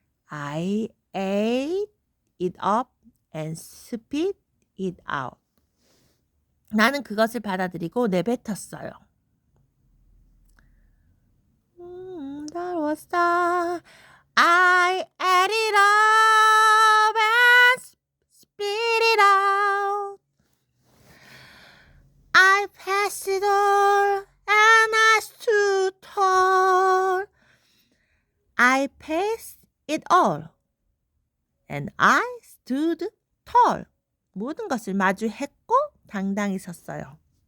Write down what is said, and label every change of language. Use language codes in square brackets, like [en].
[en] I ate it up and spit it out. [ko] 나는 그것을 받아들이고 내뱉었어요. [en] That was the I ate it up and spit it out. I passed it all and I stood tall. I passed it all and I stood tall. [ko] 모든 것을 마주했고 당당히 섰어요.